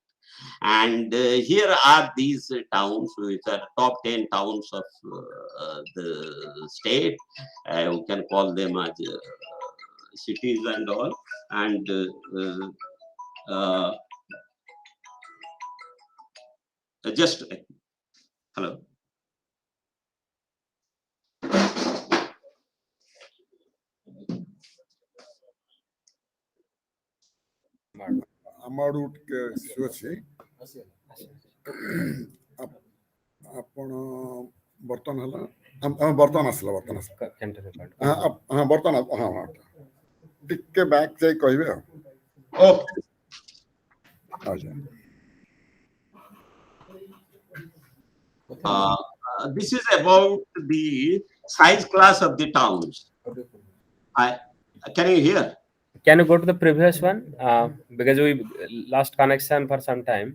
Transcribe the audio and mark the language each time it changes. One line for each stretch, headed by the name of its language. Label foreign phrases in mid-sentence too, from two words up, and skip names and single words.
English: And here are these towns which are top 10 towns of the state. We can call them as cities and all. And just hello.
Odia: ଆମର ଟିକେ ଇସ୍ୟୁ ଅଛି ଆପଣ ବର୍ତ୍ତମାନ ହେଲା ବର୍ତ୍ତମାନ ଆସିଲା ହଁ ବର୍ତ୍ତମାନ ହଁ ଟିକେ ବ୍ୟାକ୍ ଯାଇ କହିବେ ଆଉ
English: This is about the size class of the towns. Can you hear? Can you go to the previous one? Because we lost connection for some time.